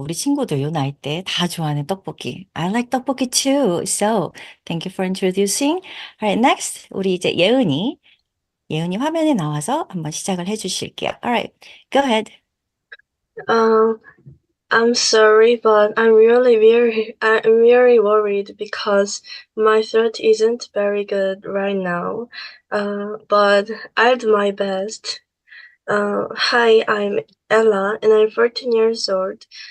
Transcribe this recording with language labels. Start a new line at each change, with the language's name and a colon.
Korean: 우리 친구들 요 나이 때 다 좋아하는 떡볶이.
English: I like 떡볶이 too. So, thank you for introducing. Alright, next
Korean: 우리 이제 예은이 화면에 나와서 한번 시작을 해주실게요.
English: Alright, go ahead. I'm sorry, but I'm really worried because my throat isn't very good right now. But I'll do my best. Hi, I'm Ella, and I'm 14 years old.